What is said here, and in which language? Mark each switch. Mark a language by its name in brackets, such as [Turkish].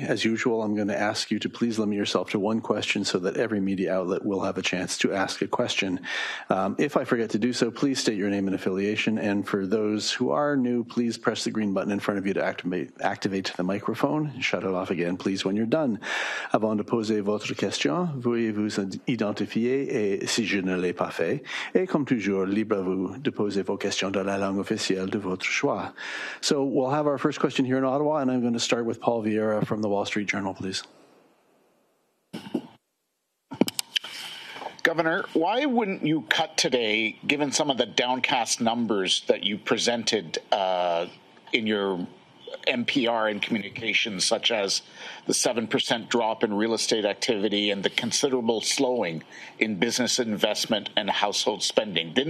[English] As usual, I'm going to ask you to please limit yourself to one question so that every media outlet will have a chance to ask a question. If I forget to do so, please state your name and affiliation, and for those who are new, please press the green button in front of you to activate the microphone. Shut it off again, please, when you're done. [French] Avant de poser votre question, veuillez vous identifier et si je ne l'ai pas fait, et comme toujours, libre à vous de poser vos questions dans la langue officielle de votre choix. [English] So we'll have our first question here in Ottawa, and I'm going to start with Paul Vieira from the Wall Street Journal, please. Governor, why wouldn't you cut today, given some of the downcast numbers that you presented in your NPR and communications, such as the 7% drop in real estate activity and the considerable slowing in business investment and household spending?